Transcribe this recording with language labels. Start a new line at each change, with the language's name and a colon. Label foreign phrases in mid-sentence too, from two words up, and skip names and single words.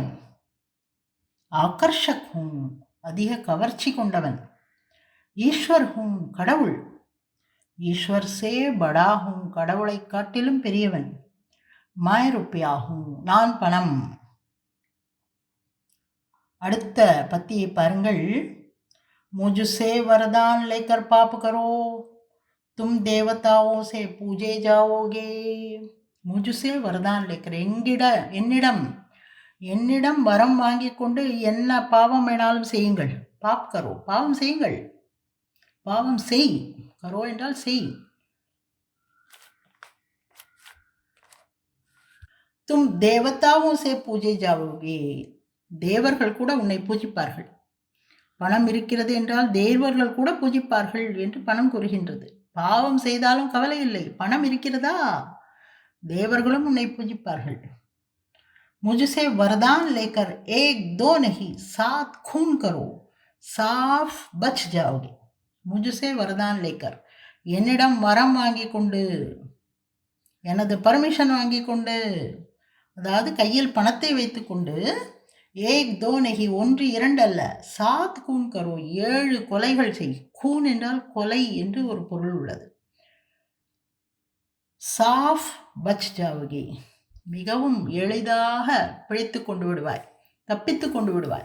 Hindi: आकर्षक हूँ,
Tamil: அதிக கவர்ச்சி கொண்டவன்.
Hindi: ईश्वर हूँ,
Tamil: கடவுள்.
Hindi: ईश्वर से बड़ा हूँ,
Tamil: கடவுளை காட்டிலும் பெரியவன்.
Hindi: मैं रुपया हूँ,
Tamil: நான் பணம். அடுத்த பத்தியை பாருங்கள்.
Hindi: मुझसे वरदान लेकर पाप करो, तुम देवताओं से पूजे जाओगे. मुझसे वरदान लेकर,
Tamil: என்னிடம் வரம் வாங்கி கொண்டு என்ன பாவம் வேணாலும் செய்யுங்கள்.
Hindi: पाप करो,
Tamil: பாவம் செய்யுங்கள், பாவம் செய். கரோ என்றால் செய்.
Hindi: तुम देवताओं से पूजे जाओगे,
Tamil: தேவர்கள் கூட உன்னை பூஜிப்பார்கள். பணம் இருக்கிறது என்றால் தேவர்கள் கூட பூஜிப்பார்கள் என்று பணம் கூறுகின்றது. பாவம் செய்தாலும் கவலை இல்லை, பணம் இருக்கிறதா, தேவர்களும் உன்னை பூஜிப்பார்கள்.
Hindi: मुझसे वरदान लेकर एक दो नहीं 7 खून करो, साफ बच जाओगे. मुझसे वरदान लेकर,
Tamil: என்னிடம் வரம் வாங்கி கொண்டு, எனது பர்மிஷன் வாங்கி கொண்டு, அதாவது கையில் பணத்தை வைத்து கொண்டு,
Hindi: एक दो नहीं,
Tamil: 1 2 அல்ல,
Hindi: 7 खून करो,
Tamil: 7 கொலைகள் செய். கூன் என்றால் கொலை என்று ஒரு பொருள் உள்ளது.
Hindi: साफ बच जाओगे,
Tamil: மிகவும் எளிதாக பிழைத்து கொண்டு விடுவாய், தப்பித்து கொண்டு விடுவாய்.